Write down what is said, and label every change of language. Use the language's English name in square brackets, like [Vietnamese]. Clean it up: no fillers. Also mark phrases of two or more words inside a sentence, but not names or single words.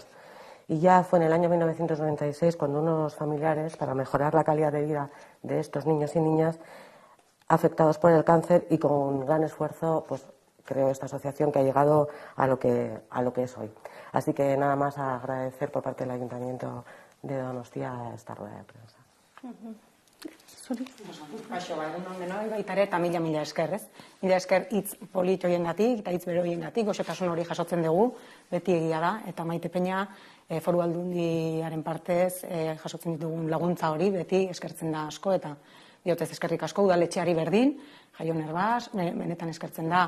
[Spanish] Y ya fue en el año 1996 cuando unos familiares, para mejorar la calidad de vida de estos niños y niñas afectados por el cáncer, y con gran esfuerzo, creó esta asociación que ha llegado a lo que es hoy. Así que nada más agradecer por parte del Ayuntamiento de Donostia esta rueda de prensa. [Basque] Egun denoi baita ere, eta mila esker, ez? Mila esker hitz polit horiengatik eta hitz bero horiengatik, goxotasun hori jasotzen dugu, beti egia da, eta Maite Peña Foru Aldundiaren partez jasotzen ditugun laguntza hori, beti eskertzen da asko, eta diotez eskerrik asko udaletxeari berdin, Jaio Nerbas, benetan eskertzen da.